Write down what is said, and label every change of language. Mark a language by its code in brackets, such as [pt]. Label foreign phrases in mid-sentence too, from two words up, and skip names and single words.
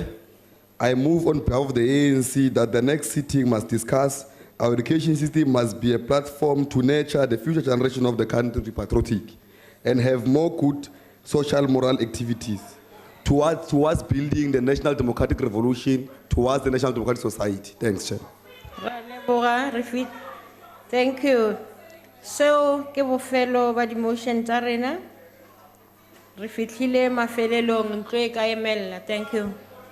[en] I move on behalf of the ANC that the next sitting must discuss our education system must be a platform to nurture the future generation of the country patriotic and have more good social moral activities towards building the national democratic revolution, towards the national democratic society. Thanks, Chair. Thank you. So, [tn] ke bofelo ba di motion tsa rena. Re fitlhile mafelelong ntlo e ka emella. [en] Thank you.